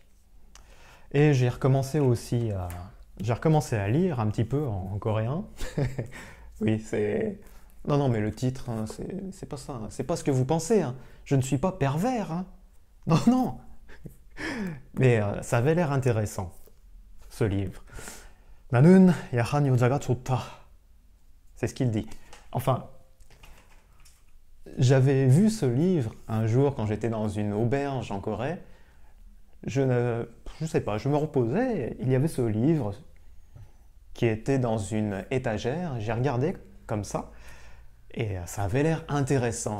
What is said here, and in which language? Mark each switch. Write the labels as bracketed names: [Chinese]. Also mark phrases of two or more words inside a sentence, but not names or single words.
[French] Et j'ai recommencé à lire un petit peu en coréen. Oui, c'est... Non, mais le titre, hein, c'est pas ça. Hein. C'est pas ce que vous pensez. Hein. Je ne suis pas pervers. Hein. Non. Mais ça avait l'air intéressant, ce livre. [Korean] 나는 야한 여자가 좋다. [French] C'est ce qu'il dit. Enfin, j'avais vu ce livre un jour quand j'étais dans une auberge en Corée. Je sais pas, je me reposais, il y avait ce livre qui était dans une étagère, j'ai regardé comme ça, et ça avait l'air intéressant.